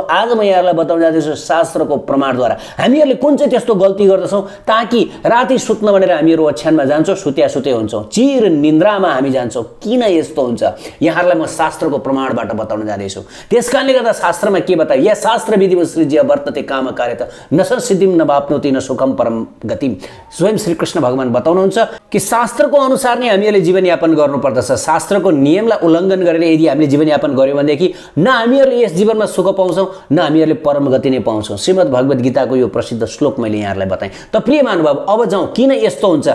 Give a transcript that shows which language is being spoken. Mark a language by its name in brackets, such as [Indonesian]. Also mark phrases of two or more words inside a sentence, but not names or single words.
[Nepali] आज म यहाँहरूलाई बताउन जाँदैछु शास्त्रको प्रमाणद्वारा हामीहरूले कुन चाहिँ त्यस्तो गल्ती गर्दछौँ ताकि राति सुत्न भनेर हामीहरू ओछ्यानमा जान्छौँ, सुत्दै हुन्छौँ, चिर निन्द्रामा हामी जान्छौँ। किन यस्तो हुन्छ यहाँहरूलाई म शास्त्रको प्रमाणबाट बताउन जाँदैछु। त्यसकारणले गर्दा शास्त्रमा के बतायो? [Sanskrit] या शास्त्र विधिवत सृज्य वर्तते काम कार्यत न संसिद्धिं न वाप्नोति न सुखम परम गतिम। [Nepali] स्वयं श्री कृष्ण भगवान बताउनुहुन्छ कि शास्त्रको अनुसार नै हामीहरूले जीवनयापन गर्नुपर्दछ। शास्त्रको नियमलाई उल्लङ्घन गरेर यदि हामीले जीवनयापन गर्यौँ भनेदेखि न हामीहरूले यस जीवनमा सुख पाउँछौँ न हामीहरूले परम गति नै पाउँछौँ। श्रीमद् भगवत गीताको यो प्रसिद्ध श्लोक मैले यहाँहरूलाई बताएँ। त प्रिय महानुभाव, अब जाउँ किन यस्तो हुन्छ।